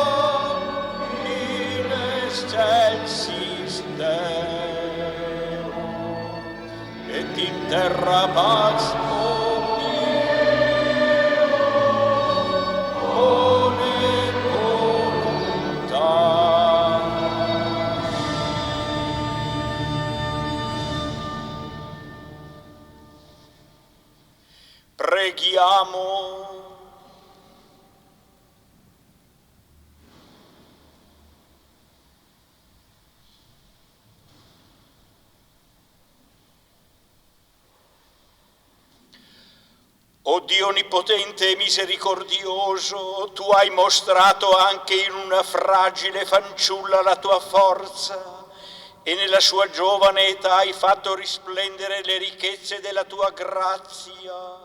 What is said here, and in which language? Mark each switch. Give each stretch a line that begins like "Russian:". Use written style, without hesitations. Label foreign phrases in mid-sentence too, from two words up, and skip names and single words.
Latin: in excelsis Deo, et in terra pax one voluntas.
Italian: Preghiamo. O Dio onnipotente e misericordioso, tu hai mostrato anche in una fragile fanciulla la tua forza e nella sua giovane età hai fatto risplendere le ricchezze della tua grazia.